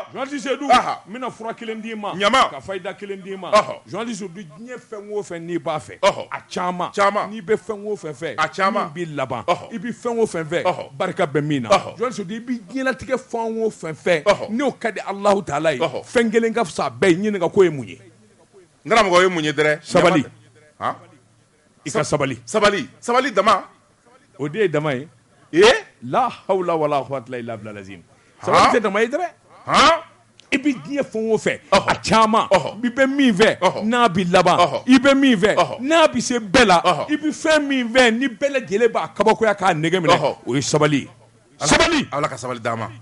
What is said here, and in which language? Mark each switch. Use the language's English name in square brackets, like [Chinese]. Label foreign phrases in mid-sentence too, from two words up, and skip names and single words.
[Bambara] Journaliste Seydou mina fura kelen d'i ma ka fayida kelen d'i ma journaliste Seydou diɲɛ fɛn o fɛn n'i b'a fɛ a caman n'i bɛ fɛn o fɛn fɛ min b'i laban i bɛ fɛn o fɛn fɛ barika bɛ min na journaliste Seydou i bɛ diɲɛlatigɛ fɛn o fɛn fɛ n'o ka di [Arabic] الله تعالى [Bambara] ye fɛn kelen ka fisa bɛɛ ye ɲininka ko ye mun ye n karamɔgɔ ye mun ye dɛrɛ sabali i ka sabali dama o de ye dama ye [Arabic] لا حول ولا قوة إلا بالله [Bambara] lazim sabali tɛ dama ye dɛrɛ i bɛ diɲɛ fɛn o fɛ a caman i bɛ min fɛ n'a bɛ laban i bɛ min fɛ n'a bɛ se bɛɛ la i bɛ fɛn min fɛ ni bɛɛ lajɛlen b'a kabakoya k'a nege minɛ o ye sabali ye sabali Ala ka sabali d'a ma